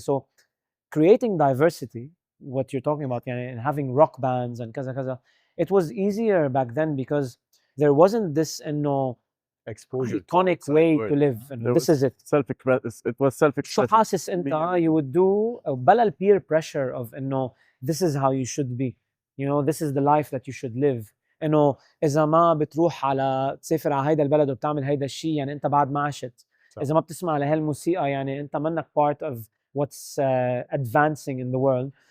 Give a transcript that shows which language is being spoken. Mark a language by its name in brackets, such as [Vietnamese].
[English] So creating diversity, what you're talking about, and having rock bands and kaza kaza, it was easier back then because there wasn't this exposure iconic way to live. This is it. It was self-expressive. [Arabic] شو حاسس انت [English] you would do [Arabic] بلا ال [English] peer pressure of انه this is how you should be, this is the life that you should live. [Arabic] انه اذا ما بتروح على تسافر على هيدا البلد وبتعمل هيدا الشيء يعني انت بعد ما عشت. اذا ما بتسمع لهالموسيقى يعني انت منك [English] part of what's advancing in the world.